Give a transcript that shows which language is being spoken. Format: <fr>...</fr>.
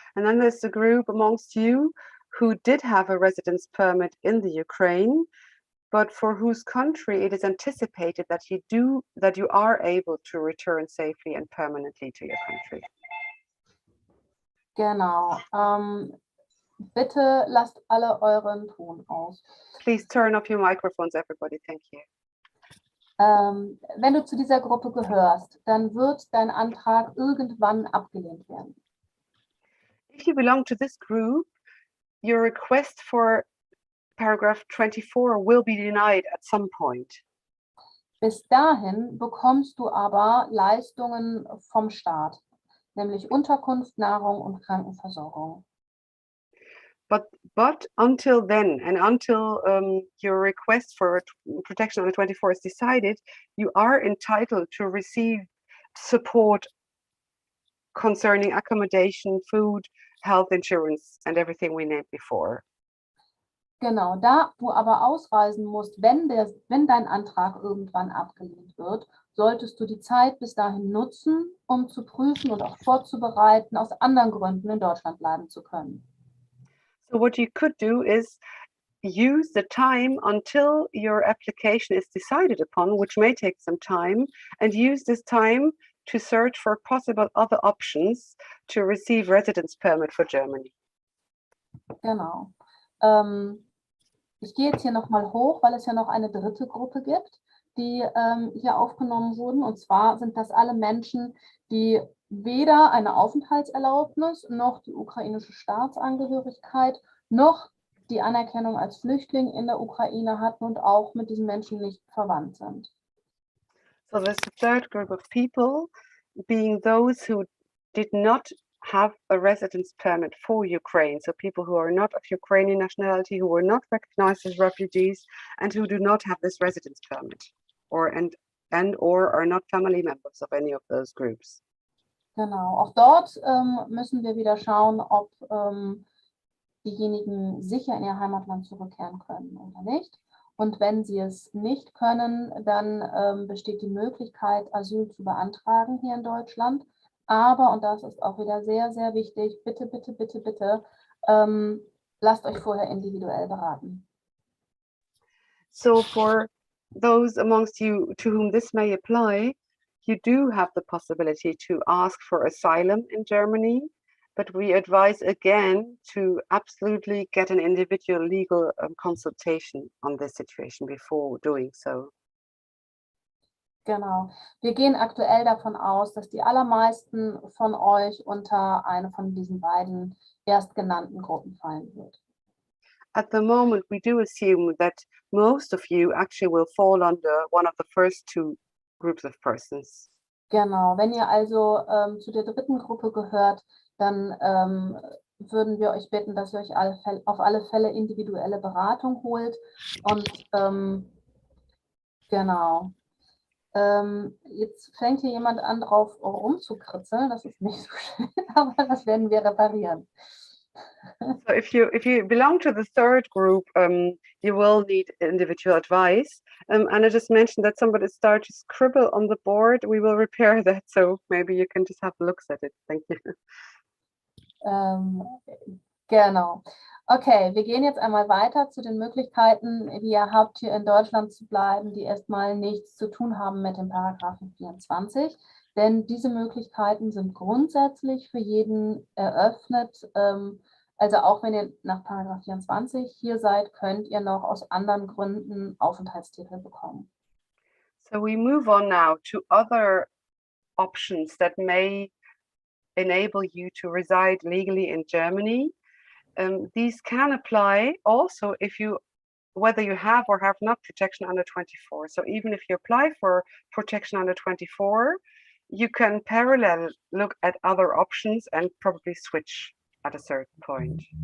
<en>And then there's the group amongst you who did have a residence permit in the Ukraine, but for whose country it is anticipated that you are able to return safely and permanently to your country.</en> <de>Genau. Bitte lasst alle euren Ton aus.</de> <en>Please turn off your microphones, everybody. Thank you.</en> <de>Wenn du zu dieser Gruppe gehörst, dann wird dein Antrag irgendwann abgelehnt werden.</de> <en>If you belong to this group, your request for paragraph 24 will be denied at some point.</en> <de>Bis dahin bekommst du aber Leistungen vom Staat, nämlich Unterkunft, Nahrung und Krankenversorgung.</de> <en>But until then, and until your request for protection under 24 is decided, you are entitled to receive support concerning accommodation, food, health insurance, and everything we named before.</en> <de>Genau, da du aber ausreisen musst, wenn dein Antrag irgendwann abgelehnt wird, solltest du die Zeit bis dahin nutzen, um zu prüfen und auch vorzubereiten, aus anderen Gründen in Deutschland bleiben zu können.</de> <en>So what you could do is use the time until your application is decided upon, which may take some time, and use this time to search for possible other options to receive residence permit for Germany.</en> <de>Genau. Ich gehe jetzt hier nochmal hoch, weil es ja noch eine dritte Gruppe gibt, die hier aufgenommen wurden. Und zwar sind das alle Menschen, die weder eine Aufenthaltserlaubnis noch die ukrainische Staatsangehörigkeit noch die Anerkennung als Flüchtling in der Ukraine hatten und auch mit diesen Menschen nicht verwandt sind.</de> <en>So there's a third group of people, being those who did not have a residence permit for Ukraine. So people who are not of Ukrainian nationality, who were not recognized as refugees, and who do not have this residence permit, or are not family members of any of those groups.</en> <de>Genau, auch dort müssen wir wieder schauen, ob diejenigen sicher in ihr Heimatland zurückkehren können oder nicht. Und wenn sie es nicht können, dann besteht die Möglichkeit, Asyl zu beantragen hier in Deutschland. Aber, und das ist auch wieder sehr, sehr wichtig, bitte, bitte, bitte, bitte, lasst euch vorher individuell beraten.</de> <en>So for those amongst you to whom this may apply, you do have the possibility to ask for asylum in Germany, but we advise again to absolutely get an individual legal consultation on this situation before doing so.</en> <de>Genau. Wir gehen aktuell davon aus, dass die allermeisten von euch unter eine von diesen beiden erstgenannten Gruppen fallen wird.</de> <en>At the moment, we do assume that most of you actually will fall under one of the first two groups of persons.</en> <de>Genau. Wenn ihr also zu der dritten Gruppe gehört, dann würden wir euch bitten, dass ihr euch auf alle Fälle individuelle Beratung holt. Und genau. Jetzt fängt hier jemand an, drauf rumzukritzeln. Das ist nicht so schön, aber das werden wir reparieren.</de> <en>So if you belong to the third group, you will need individual advice. And I just mentioned that somebody started to scribble on the board. We will repair that, so maybe you can just have a look at it. Thank you.</en> <de>Genau. Okay, wir gehen jetzt einmal weiter zu den Möglichkeiten, die ihr habt, hier in Deutschland zu bleiben, die erstmal nichts zu tun haben mit dem Paragraphen 24. Denn diese Möglichkeiten sind grundsätzlich für jeden eröffnet. Also auch wenn ihr nach Paragraph 24 hier seid, könnt ihr noch aus anderen Gründen Aufenthaltstitel bekommen.</de> <en>So we move on now to other options that may enable you to reside legally in Germany. These can apply also if you, whether you have or have not protection under 24. So even if you apply for protection under 24, you can parallel look at other options and probably switch at a certain point.</en>